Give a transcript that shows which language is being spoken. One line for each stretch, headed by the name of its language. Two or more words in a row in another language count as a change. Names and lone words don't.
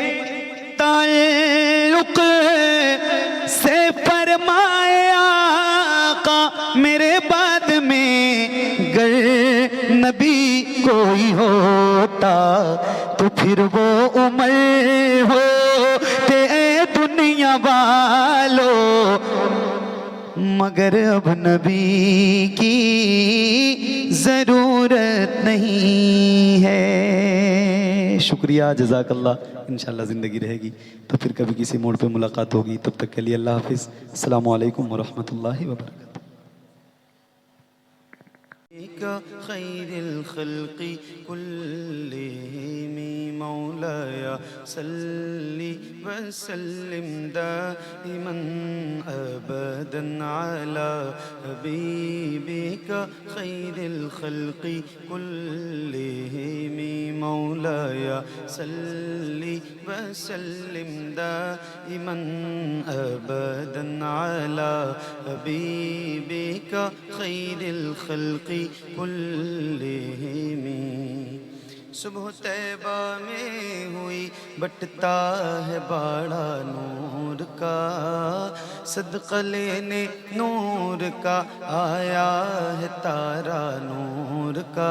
Hindi: ताल्लुक से फरमाया आका, मेरे बाद में गर नबी कोई होता तो फिर वो उमर होते दुनिया वालों, मगर अब नबी की ज़रूरत नहीं है। शुक्रिया, जज़ाकल्लाह। इंशाअल्लाह ज़िंदगी रहेगी तो फिर कभी किसी मोड़ पे मुलाकात होगी। तब तक के लिए अल्लाह हाफिज़।
Arabic: السلام عليكم ورحمة الله وبركاته. خير الخلق كلهم مولاي صل وسلم دائما أبدا على حبيبك خير الخلق كلهم مولاي صل وسلم دائما أبدا على حبيبك خير الخلق كلهم.
Hindi: सुबह तैबा में हुई बटता है बाड़ा नूर का, सदका लेने नूर का आया है तारा नूर का।